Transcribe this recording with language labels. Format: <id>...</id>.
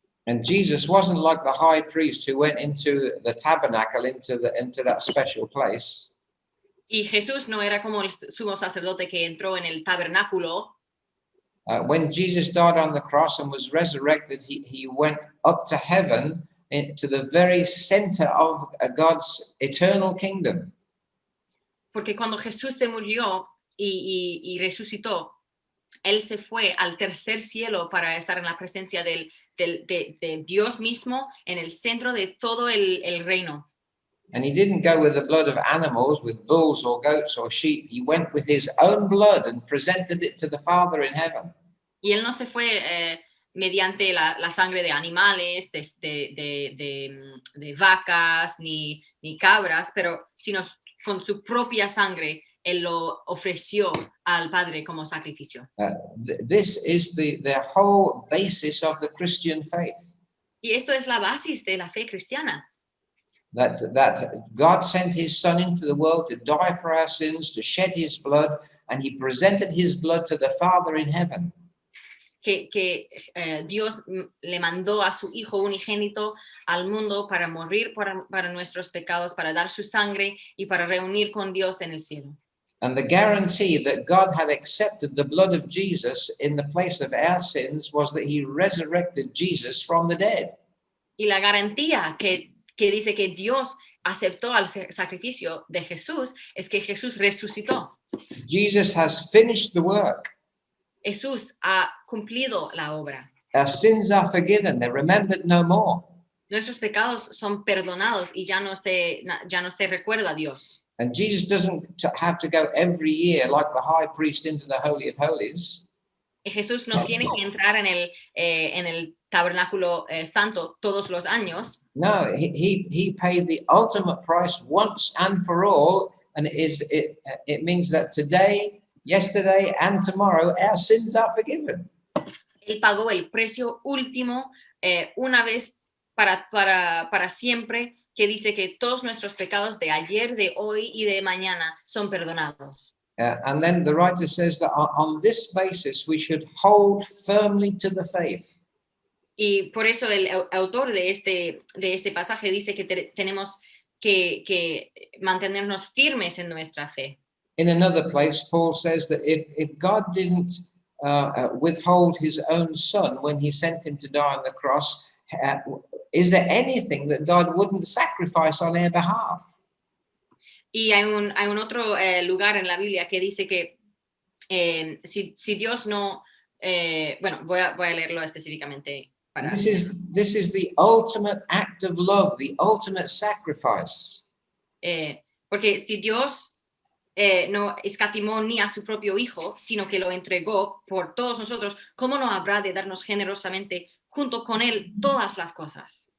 <en>And Jesus wasn't like the high priest who went into the tabernacle, into that special place.</en> <es>Y Jesús no era como el sumo sacerdote que entró en el tabernáculo.</es> <en>When Jesus died on the cross and was resurrected, he went up to heaven, into the very center of God's eternal kingdom.</en> <es>Porque cuando Jesús se murió y resucitó, él se fue al tercer cielo para estar en la presencia de Dios mismo en el centro de todo el reino.</es> <en>And he didn't go with the blood of animals, with bulls or goats or sheep. He went with his own blood and presented it to the Father in heaven.</en> <es>Y él no se fue mediante la sangre de animales, de vacas ni cabras, pero sino con su propia sangre. Él lo ofreció al Padre como sacrificio.</es> <en>This is the whole basis of the Christian faith.</en> <es>Y esto es la base de la fe cristiana.</es> <en>That God sent his Son into the world to die for our sins, to shed his blood, and he presented his blood to the Father in heaven.</en> <es>Que Dios le mandó a su Hijo unigénito al mundo para morir para nuestros pecados, para dar su sangre y para reunir con Dios en el cielo.</es> <en>And the guarantee that God had accepted the blood of Jesus in the place of our sins was that he resurrected Jesus from the dead.</en> <es>Y la garantía que dice que Dios aceptó al sacrificio de Jesús es que Jesús resucitó.</es> <en>Jesus has finished the work.</en> <es>Jesús ha cumplido la obra.</es> <en>Our sins are forgiven, they're remembered no more.</en> <es>Nuestros pecados son perdonados y ya no se recuerda a Dios.</es> <en>And Jesus doesn't have to go every year like the high priest into the Holy of Holies.</en> <es>Y Jesús no tiene que entrar en el tabernáculo santo todos los años.</es> <en>No, he paid the ultimate price once and for all, and it means that today, yesterday, and tomorrow our sins are forgiven.</en> <es>Él pagó el precio último una vez para siempre, que dice que todos nuestros pecados de ayer, de hoy y de mañana son perdonados.</es> <en>And then the writer says that on this basis we should hold firmly to the faith.</en> <es>Y por eso el autor de este pasaje dice que tenemos que mantenernos firmes en nuestra fe.</es> <en>In another place, Paul says that if God didn't withhold his own son when he sent him to die on the cross, is there anything that God wouldn't sacrifice on our behalf?</en> <es>Y hay un otro lugar en la Biblia que dice que si Dios no, bueno, voy a leerlo específicamente.</es> <en>This is the ultimate act of love, the ultimate sacrifice.</en> <es>Porque si Dios no escatimó ni a su propio Hijo, sino que lo entregó por todos nosotros, ¿cómo no habrá de darnos generosamente junto con Él todas las cosas?</es>